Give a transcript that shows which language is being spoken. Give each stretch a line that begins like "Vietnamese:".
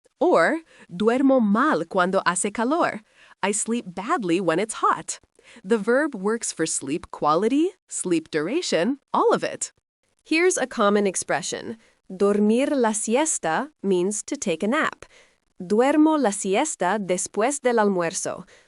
Spanish: Or, duermo mal cuando hace calor.
English: I sleep badly when it's hot. The verb works for sleep quality, sleep duration, all of it. Here's a common expression.
Spanish: Dormir la siesta
English: means to take a nap.
Spanish: Duermo la siesta después del almuerzo.